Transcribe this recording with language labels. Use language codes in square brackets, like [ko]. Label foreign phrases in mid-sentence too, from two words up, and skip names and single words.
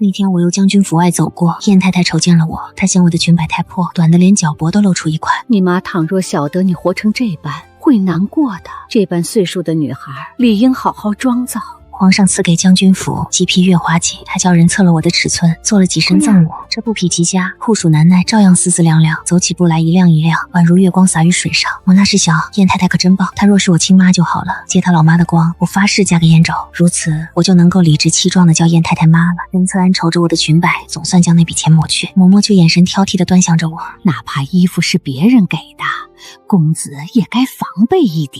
[zh] 那天我由將軍府外走過，燕太太瞅見了我，她嫌我的裙摆太破，短得連腳脖都露出一塊。你媽倘若曉得你活成這般，會難過的。這般歲數的女孩，理應好好妝造。皇上賜給將軍府幾匹月華錦，他叫人測了我的尺寸，做了幾身贈我。這布匹極佳，酷暑難耐，照樣絲絲涼涼，走起步來一亮一亮，宛如月光灑於水上。我那時想，燕太太可真棒，她若是我親媽就好了，借她老媽的光，我發誓嫁給燕昭，如此我就能夠理直氣壯地叫燕太太媽了。溫策安瞅着我的裙擺，總算將那筆錢抹去，嬷嬷卻眼神挑剔地端詳着我。哪怕衣服是別人給的，公子也該防備一點。